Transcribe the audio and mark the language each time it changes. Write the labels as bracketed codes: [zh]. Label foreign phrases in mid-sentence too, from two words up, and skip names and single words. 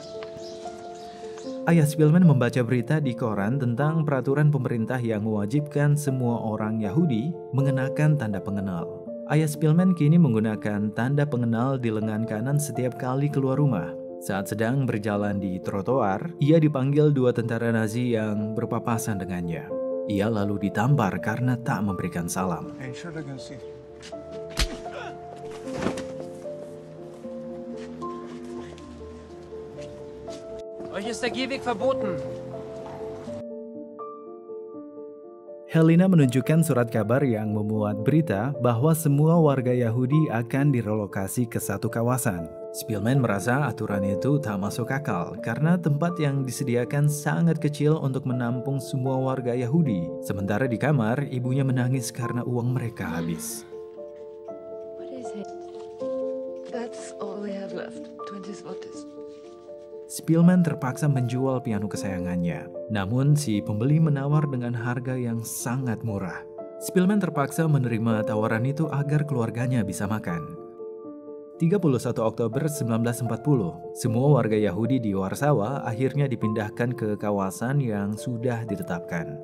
[id] Ayah Szpilman membaca berita di koran tentang peraturan pemerintah yang mewajibkan semua orang Yahudi mengenakan tanda pengenal. Ayah Szpilman kini menggunakan tanda pengenal di lengan kanan setiap kali keluar rumah. Saat sedang berjalan di trotoar, ia dipanggil dua tentara Nazi yang berpapasan dengannya. Ia lalu ditampar karena tak memberikan salam. [de] Euch ist der Gehweg verboten. [id] Helena menunjukkan surat kabar yang memuat berita bahwa semua warga Yahudi akan direlokasi ke satu kawasan. Szpilman merasa aturan itu tak masuk akal karena tempat yang disediakan sangat kecil untuk menampung semua warga Yahudi. Sementara di kamar, ibunya menangis karena uang mereka habis. [en] What is it? That's all we have left. 20 zlotys. [id] Szpilman terpaksa menjual piano kesayangannya. Namun si pembeli menawar dengan harga yang sangat murah. Spielman terpaksa menerima tawaran itu agar keluarganya bisa makan. 31 Oktober 1940, semua warga Yahudi di Warsawa akhirnya dipindahkan ke kawasan yang sudah ditetapkan.